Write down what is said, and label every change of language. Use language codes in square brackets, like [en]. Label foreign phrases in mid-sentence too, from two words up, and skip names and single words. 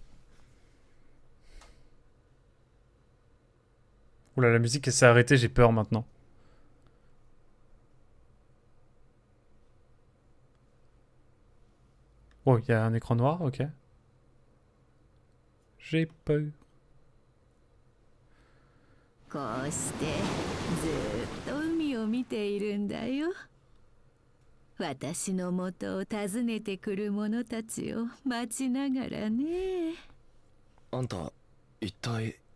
[fr] Oula, la musique elle s'est arrêtée, j'ai peur maintenant. Oh, il y a un écran noir, ok. J'ai peur. [ja] こうしてずっと海を見ているんだよ。私の元を訪ねてくる者たちを待ちながらね。あんた一体